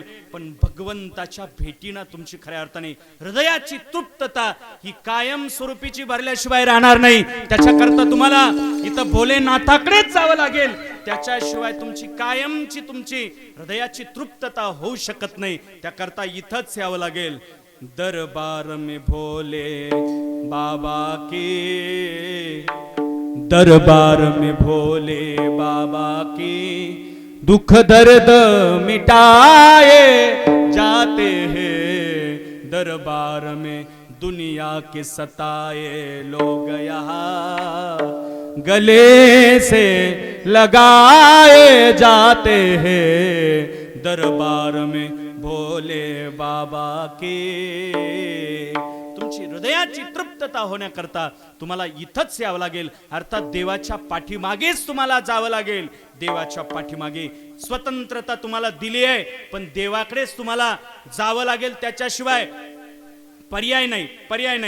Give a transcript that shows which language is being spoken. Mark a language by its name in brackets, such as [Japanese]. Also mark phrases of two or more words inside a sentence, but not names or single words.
[Marathi] पण भगवंताच्या भेटीनं तुमची खऱ्या अर्थाने हृदयाची तृप्तता ही कायम स्वरूपीची भरल्याशिवाय राहणार नाही. त्याच्याकरता तुम्हाला इथं भोलेनाथाकडेच जावं लागेल. त्याच्याशिवाय तुमची कायमची तुमची हृदयाची तृप्तता होऊ शकत नाही. त्याकरता इथंच यावं लागेल. [Hindi] दरबार में भोले बाबा के, दरबार में भोले बाबा की दुख दर्द मिटाए जाते हैं. दरबार में दुनिया के सताए लोग यहाँ गले से लगाए जाते हैं. दरबार में भोले बाबा के. [Marathi] तुमची हृदयाची तृप्तता होण्याकरता तुम्हाला इथंच यावं लागेल. अर्थात देवाच्या पाठीमागेच तुम्हाला जावं लागेल. देवाच्या पाठीमागे स्वतंत्रता तुम्हाला दिली आहे, पण देवाकडेच तुम्हाला जावं लागेल. त्याच्याशिवाय पर्याय नाही.